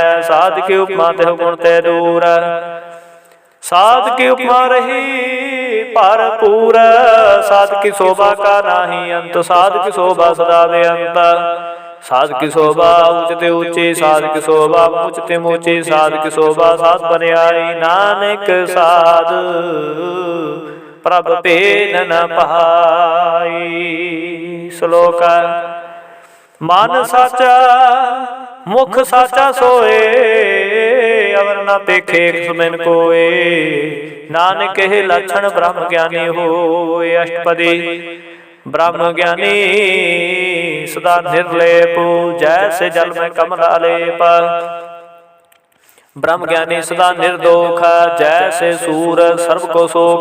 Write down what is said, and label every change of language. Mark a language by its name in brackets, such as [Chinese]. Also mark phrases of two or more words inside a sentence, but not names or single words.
[Hindi] साध की उपमा तेहु गुण ते दूर, साध की उपमा रही भरपूर। साध की शोभा का नाही अंत, साध की शोभा सदा बेअंत। साध की शोभा ऊंचते ऊंची, साध की शोभा ऊंचते ऊंची, साध की शोभा साध बनियाई। नानक साध प्रभ भेद न पाई। श्लोक मन साचा मुख साचा सोए, अवर न पेखे सुमिन कोय। नानक के लक्षण ब्रह्म ज्ञानी होय। अष्टपदी ब्रह्म ज्ञानी सदा निर्लेप, जैसे जल में कमल आलेप। ब्रह्म ज्ञानी सदा निर्दोख, जैसे सूर सर्व को सोख।